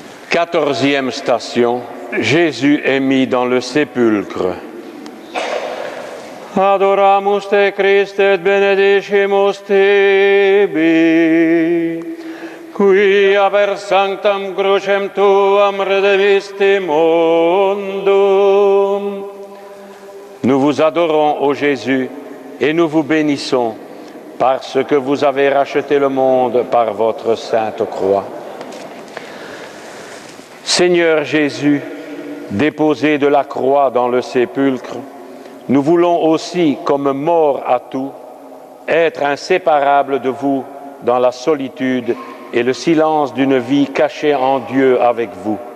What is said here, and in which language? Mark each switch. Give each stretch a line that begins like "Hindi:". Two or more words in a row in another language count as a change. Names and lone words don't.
French: 14e station, Jésus est mis dans le sépulcre.
Latin: Adoramus te Christe et benedicimus tibi, qui per sanctam crucem tuam redemisti mundum.
French: Nous vous adorons, ô Jésus, et nous vous bénissons, parce que vous avez racheté le monde par votre sainte croix. Seigneur Jésus, déposé de la croix dans le sépulcre, nous voulons aussi, comme morts à tout, être inséparables de vous dans la solitude et le silence d'une vie cachée en Dieu avec vous.